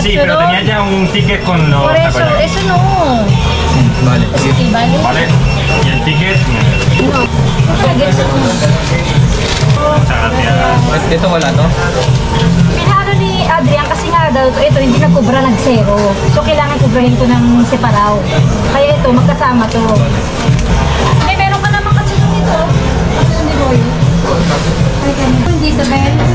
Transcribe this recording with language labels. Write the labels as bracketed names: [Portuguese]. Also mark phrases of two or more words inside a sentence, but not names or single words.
[Spanish] Sí, pero katsudon. tenía ya un ticket con los Por eso, takoyaki. eso no. Bali. Eso sí, vale. ¿Vale? Y el ticket, No. Nuggets. muchas gracias. [Filipino] Ito wala to? Pinalo ni Adrian kasi nga daw ito hindi nagkubra ng zero. So kailangan kubrahin ko ng separaw. Kaya ito magkasama to. May meron ka namang katsudon dito. Katsudon ni Boy. Ay kanina. Dito Ben.